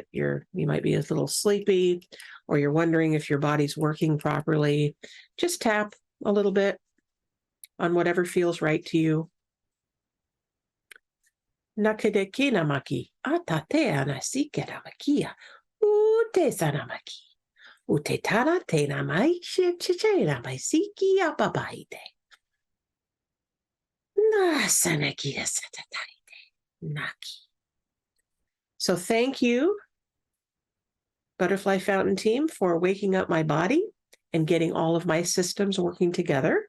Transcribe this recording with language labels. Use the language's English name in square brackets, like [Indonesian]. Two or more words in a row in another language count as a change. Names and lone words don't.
[English] You might be a little sleepy, or you're wondering if your body's working properly. Just tap a little bit on whatever feels right to you. Nakadekina maki, atate anasike namakia, ute sanamaki, ute tana te namai chiche namai siki apabaite. Na sanakia satataite, naki. So thank you, Butterfly Fountain team, for waking up my body and getting all of my systems working together.